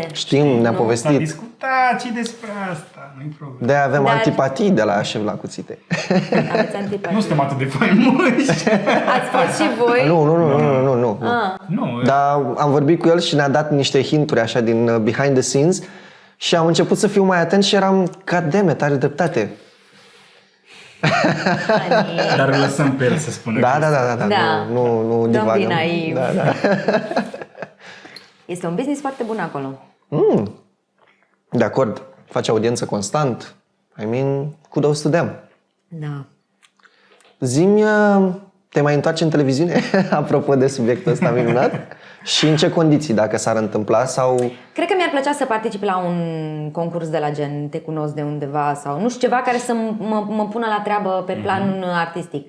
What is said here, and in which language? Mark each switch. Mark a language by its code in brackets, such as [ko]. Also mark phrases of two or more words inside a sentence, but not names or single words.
[ro] Știm, ne-a S-a povestit. discutat și despre asta, nu-i problemă. De avem Dar- antipatii de la șef la cuțite. Aveți antipatie. Nu suntem atât de faimoși. Ați fost și voi? Nu. Nu, Dar am vorbit cu el și ne-a dat niște hinturi așa din [en] behind the scenes [ro] și am început să fiu mai atent și eram, goddammit, are dreptate. dar îl lăsăm pe el să spună. Da. Da. Nu [en] Don't [ro] divagăm. [en] be naiv. [ro] Da. Este un business foarte bun acolo. De acord, face audiență constant. [en] I mean, kudos to them. [ro] Da. Zi-mi, te mai întoarce în televiziune? Apropo de subiectul ăsta minunat. Și în ce condiții, dacă s-ar întâmpla sau... Cred că mi-ar plăcea să particip la un concurs de la gen Te cunosc de undeva sau nu știu, ceva care să mă pună la treabă pe plan artistic.